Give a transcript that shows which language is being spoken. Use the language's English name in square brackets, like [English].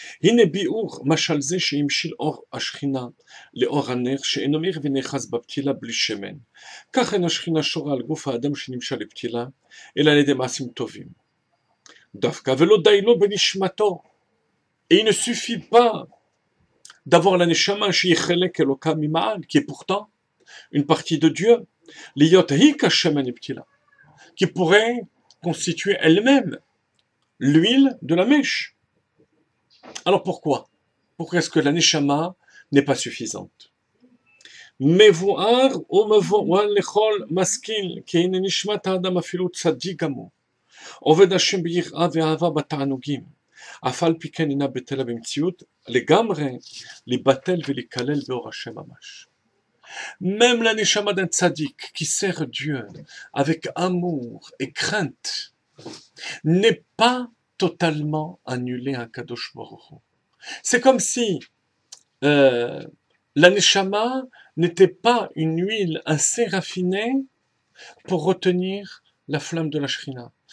[Hebrew] הנה ביאור משל זה שהמשיל אור השכינה לאור הנר שאינו מאיר ונאחז בפתילה בלי שמן. כך אין השכינה שורה על גוף האדם שנמשל לפתילה, אלא על ידי מעשים טובים. דווקא ולא די לו בנשמתו. [French] Et il ne suffit pas d'avoir la neshama [Hebrew] שהיא חלק אלוקה ממעל, [French] qui est pourtant une partie de Dieu, [Hebrew] להיות היא כשמן לפתילה, [French] qui pourrait constituer elle-même l'huile de la mèche. Alors pourquoi? Pourquoi est-ce que la neshama n'est pas suffisante? [Hebrew] מבואר ומבואר לכל משכיל, כי הנה נשמת האדם אפילו צדיק גמור. עובד השם ביראה ואהבה בתענוגים. אף על פי כן אינה בטלה במציאות, לגמרי להיבטל ולהיכלל באור השם ממש. [French] Même la neshama d'un tzaddik qui sert Dieu avec amour et crainte n'est pas totalement annulé à Kadosh Baruch Hu. C'est comme si la neshama n'était pas une huile assez raffinée pour retenir la flamme de la shrina.